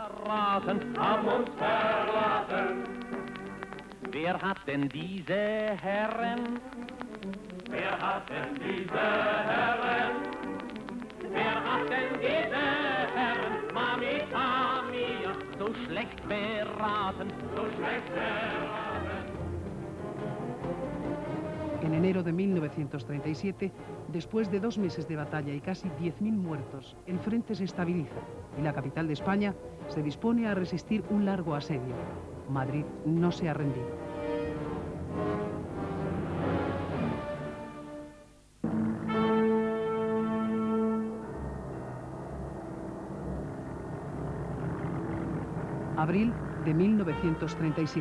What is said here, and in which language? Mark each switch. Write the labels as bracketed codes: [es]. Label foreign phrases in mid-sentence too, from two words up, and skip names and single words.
[de] Wer hat denn diese Herren? Wer hat denn diese Herren? Wer hat denn diese Herren, [es] Mamita mia, [de] so schlecht beraten, so schlecht beraten? [es] En enero de 1937, después de 2 meses de batalla y casi 10.000 muertos, el frente se estabiliza y la capital de España se dispone a resistir un largo asedio. Madrid no se ha rendido. Abril de 1937.